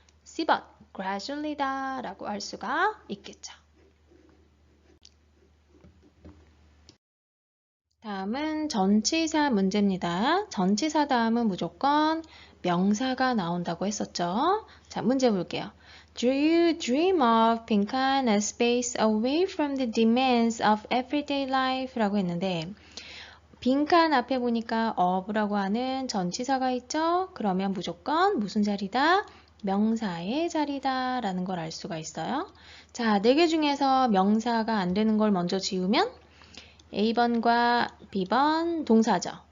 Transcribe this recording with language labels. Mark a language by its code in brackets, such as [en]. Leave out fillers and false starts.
[ko] C번, gradually다 라고 할 수가 있겠죠. 다음은 전치사 문제입니다. 전치사 다음은 무조건 명사가 나온다고 했었죠. 자, 문제 볼게요. [en] Do you dream of 빈칸 a space away from the demands of everyday life? [ko] 라고 했는데 빈칸 앞에 보니까 of라고 하는 전치사가 있죠. 그러면 무조건 무슨 자리다? 명사의 자리다 라는 걸 알 수가 있어요. 자, 4개 중에서 명사가 안 되는 걸 먼저 지우면 A번과 B번 동사죠.